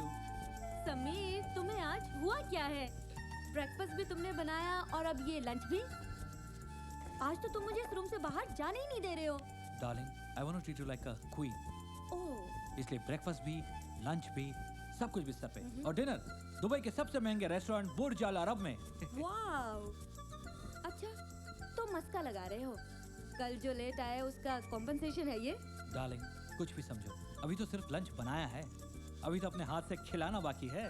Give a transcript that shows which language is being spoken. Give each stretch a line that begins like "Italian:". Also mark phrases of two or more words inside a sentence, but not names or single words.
Hindi: समीर, तुम्हें आज हुआ क्या है? ब्रेकफास्ट भी तुमने बनाया और अब ये लंच भी? आज तो तुम मुझे इस रूम से बाहर जाने ही नहीं दे रहे हो।
English: Darling, I want to treat you like a queen. ओह,
Hindi: इसलिए ब्रेकफास्ट भी, लंच भी, सब कुछ बिस्तर पे। और डिनर दुबई के सबसे महंगे रेस्टोरेंट बुर्ज अल अरब में। वाव। अच्छा, तो मस्का लगा रहे हो। कल जो लेट आए उसका कॉम्पेंसेशन है ये? डार्लिंग, कुछ भी समझो, अभी तो सिर्फ लंच बनाया है, अभी तो अपने हाथ से खिलाना बाकी है।